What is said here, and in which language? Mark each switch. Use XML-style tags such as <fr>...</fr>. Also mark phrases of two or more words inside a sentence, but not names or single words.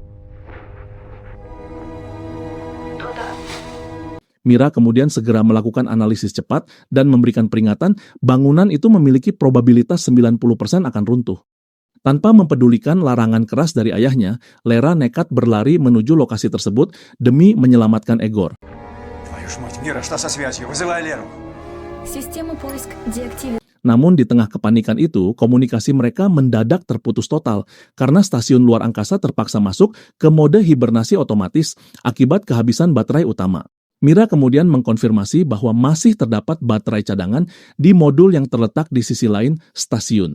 <id>Mira kemudian segera melakukan analisis cepat dan memberikan peringatan bangunan itu memiliki probabilitas 90% akan runtuh. Tanpa mempedulikan larangan keras dari ayahnya, Lera nekat berlari menuju lokasi tersebut demi menyelamatkan Egor.</id> <ru>Твою ж мать, Мира, что со связью? Вызывай Леру. Система поиск деактивирована.</ru> <id>Namun di tengah kepanikan itu, komunikasi mereka mendadak terputus total karena stasiun luar angkasa terpaksa masuk ke mode hibernasi otomatis akibat kehabisan baterai utama. Mira kemudian mengkonfirmasi bahwa masih terdapat baterai cadangan di modul yang terletak di sisi lain stasiun.</id>